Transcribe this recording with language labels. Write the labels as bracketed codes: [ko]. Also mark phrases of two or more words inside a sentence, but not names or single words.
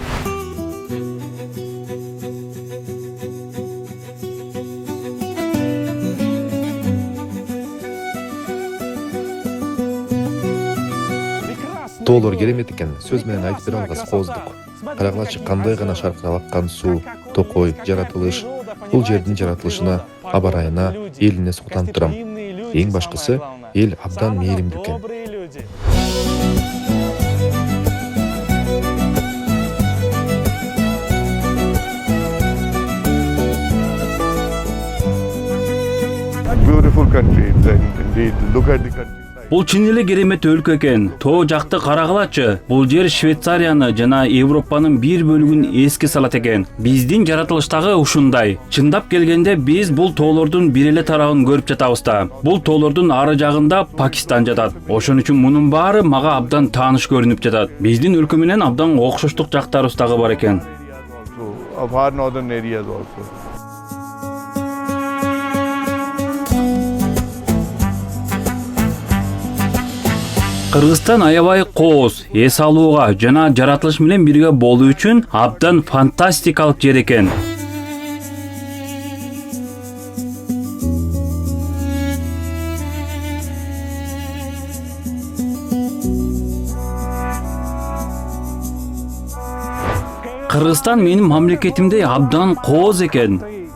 [ky] Тоолор керемет экен, сөз менен айтып бере албас кооздук. Карагылачы кандай гана шаркырап аккан суу, токой, жаратылыш. Бул жердин жаратылышына, аба ырайына, элине суктанып турам. Эң башкысы, эл абдан мээримдүү экен. [en] Beautiful country, indeed. Look at the country. [ky] Бул чын эле керемет өлкө экен. Тоо жакты карагылачы. Бул жер Швейцарияны жана Европанын бир бөлүгүн эске салат экен. Биздин жаратылыштагы ушундай. Чындап келгенде биз бул тоолордун бир эле тарабын көрүп жатабыз да. Бул тоолордун ары жагында Пакистан жатат. Ошон үчүн мунун баары мага абдан тааныш көрүнүп жатат. Биздин өлкө менен абдан окшоштук жактарыбыз дагы бар экен. [en] Of our northern areas also. [ky] Кыргызстан аябай кооз, эс алууга жана жаратылыш менен бирге болуу үчүн абдан фантастикалык жер экен. Кыргызстан менин мамлекетимде абдан кооз экен.